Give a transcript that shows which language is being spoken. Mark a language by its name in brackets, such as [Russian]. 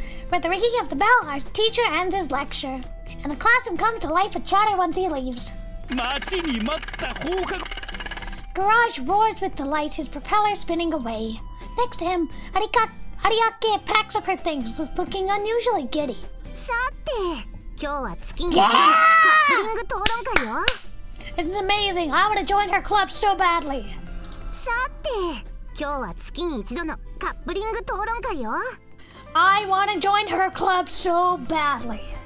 [English] With the ringing of the bell, our teacher ends his lecture, and the classroom comes to life with chatter once he leaves. [Japanese] 待ちに待った放課後。 [English] Garage roars with delight, his propeller spinning away. Next to him, Ariake packs up her things, looking unusually giddy. [Japanese] さて、今日は月に一度のカップリング討論会よ。 [English] This is amazing. I want to join her club so badly. [Japanese] さて、今日は月に一度のカップリング討論会よ。 [English] I want to join her club so badly.